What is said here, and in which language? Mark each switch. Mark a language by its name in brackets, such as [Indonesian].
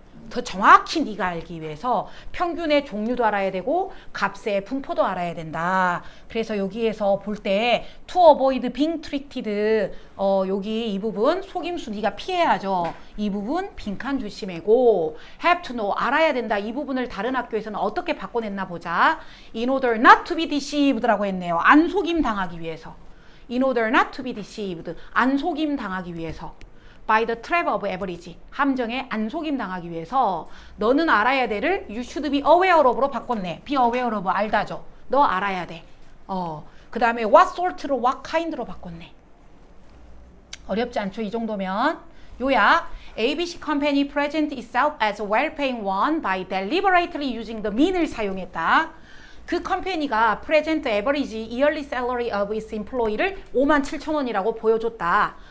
[Korean] 더 정확히 네가 알기 위해서 평균의 종류도 알아야 되고 값의 분포도 알아야 된다. 그래서 여기에서 볼 때 [English] to avoid being treated [Korean] 여기 이 부분 속임수 네가 피해야죠. 이 부분 빈칸 조심해고 [English] have to know [Korean] 알아야 된다. 이 부분을 다른 학교에서는 어떻게 바꿔냈나 보자. [English] In order not to be deceived라고 했네요. [Korean] 안 속임 당하기 위해서. [English] In order not to be deceived [Korean] 안 속임 당하기 위해서. [English] by the trap of average [Korean] 함정에 안 속임 당하기 위해서 너는 알아야 돼를 [English] you should be aware of로 바꿨네. [Korean] be aware of 알다죠. 너 알아야 돼. 그 다음에 what sort로 what kind로 바꿨네. 어렵지 않죠? 이 정도면. 요약. [English] ABC company present itself as a well-paying one by deliberately using the mean을 사용했다. 그 컴퍼니가 present average yearly salary of its employee를 [Korean] 57,000원이라고 보여줬다.